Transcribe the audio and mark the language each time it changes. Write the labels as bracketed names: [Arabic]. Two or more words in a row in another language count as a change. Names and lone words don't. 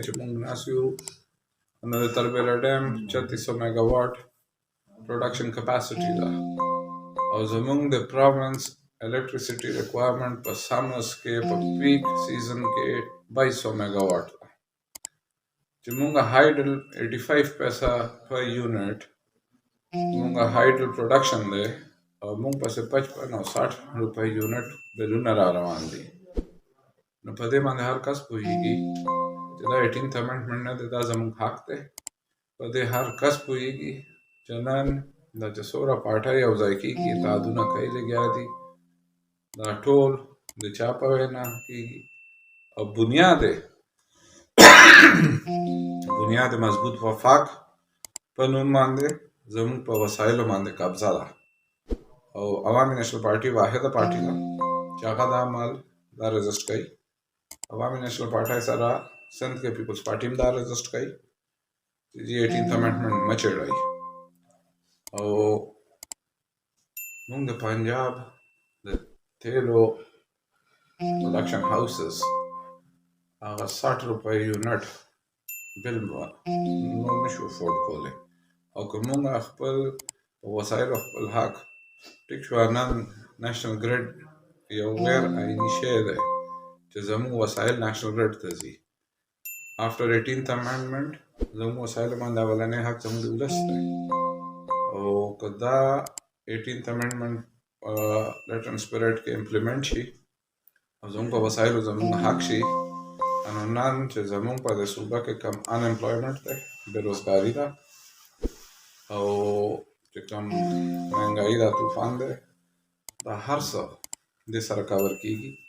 [Pashto] چې مونږ ناست یو نو د تربیله ډیم 3600 میگا واټ [English] production capacity [Pashto] ده او زمونږ د [English] province electricity requirement [Pashto] په سمرز کې په [English] peak season [Pashto] کې 2200 میگا واټ ده چې مونږ هایډل 85 پیسه [English] per unit [Pashto] مونږ [English] hydel production [Pashto] دی او مونږ پسې 55 او 60 روپۍ یونټ بلونه را روان دي. نو په دې باندې هر کس پوهېږي چې دا [English] 18th amendment [Pashto] نه دی، دا زموږ حق دی. په دې هر کس پوهېږي چې نن دا چې څومره پارټۍ یو ځای کېږي اتحادونه کوي لګیا دي دا ټول د چا په وینا کېږي او بنیاد مضبوط وفاق په نوم باندې زموږ په وسایلو باندې قبضه ده او عوامی نیشنل پارټي واحده پارټي ده چې هغه دا عمل دا رجسټ کوي. عوامی نیشنل پارټۍ سره سند کې پیپلز پارټي هم دا رجسټ کوي چې [English] 18th amendment [Pashto] مه چېړئ. او موږ د پنجاب د تیلو [English] production houses [Pashto] هغه 60 روپۍ [English] unit bill [Pashto] نو نشو افورډ کولی او که موږ خپل وسایلو خپل حق ټیک شو. نن [English] national grid [Pashto] یو غیر آئیني شی دی چې زموږ وسایل [English] national grid [Pashto] ته ځي. [English] after 18th amendment [Pashto] زموږ وسایلو باندې اولنی حق زموږ د ولس دی او که دا [English] 18th amendment letter and spirit [Pashto] کې امپلیمنټ شي او زموږ په وسایلو زموږ حق شي نو نن چې زموږ په دې صوبه کې کم انامپلایمنټ دی، بېروزګاري ده او چې کوم مهنګایي دا طوفان دی دا هر څه دې سره